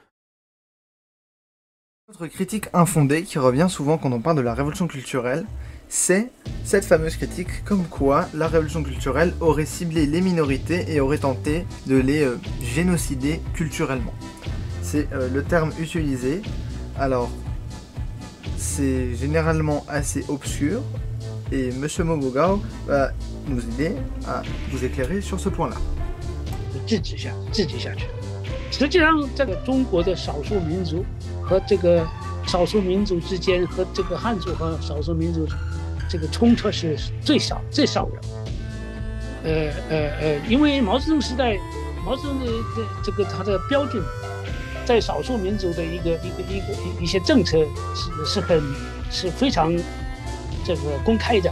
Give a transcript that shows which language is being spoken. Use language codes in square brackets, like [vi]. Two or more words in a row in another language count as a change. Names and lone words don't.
[fr] Autre critique infondée qui revient souvent quand on parle de la révolution culturelle, c'est cette fameuse critique comme quoi la révolution culturelle aurait ciblé les minorités et aurait tenté de les génocider culturellement. C'est le terme utilisé. Alors, c'est généralement assez obscur et Monsieur Mobogao va nous aider à vous éclairer sur ce point-là. [zh] 制止下去。实际上，这个中国的少数民族和这个少数民族之间，和这个汉族和少数民族这个冲突是最少的。因为毛泽东时代，毛泽东的这个他的标准，在少数民族的一些政策是非常这个公开的。